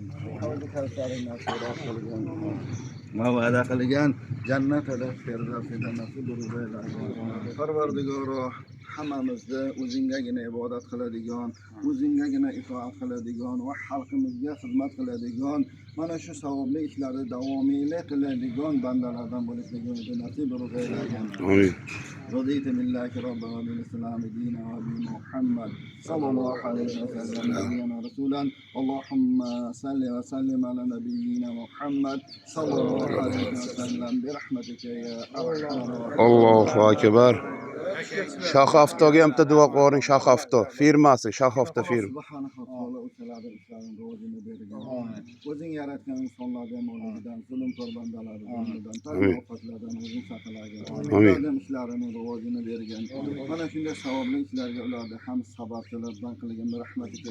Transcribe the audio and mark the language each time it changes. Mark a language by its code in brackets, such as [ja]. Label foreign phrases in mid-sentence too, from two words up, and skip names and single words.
[uz] Hozir kalsarini nasib qilgin. Va'da qilgan jannatida firdavsida nasib ro'zaylagin. Parvardigoro hammamizni o'zingagina ibodat qiladigan, o'zingagina itoat qiladigan va xalqimizga xizmat qiladigan, mana shu savobli ishlarni davomiylik qiladigan bandalardan bo'lishligini nasib ro'zaylagin. Amin. [ar] رضيت بالله ربا وبالإسلام دينا وبمحمد صلى الله عليه وسلم نبينا رسولا. اللهم صل وسلم على نبينا محمد صلى الله عليه وسلم برحمتك يا أرحم الراحمين. الله أكبر. [uz] Shaxtaftoga ham duo qiling. Shaxtafto firmasi, Shaxtafto firma. [ar] سبحانه وتعالى [uz] o'shalarning ishlarini rivojini bergin. O'zing yaratgan insonlarga yomonligidan, zulm bandalardan, tabiiy ofatlardan o'zing saqlagin. Ularning ishlarini rivojini bergin. Mana shunday savobli ishlarga ularni ham sababchilardan qilgin rahmatika.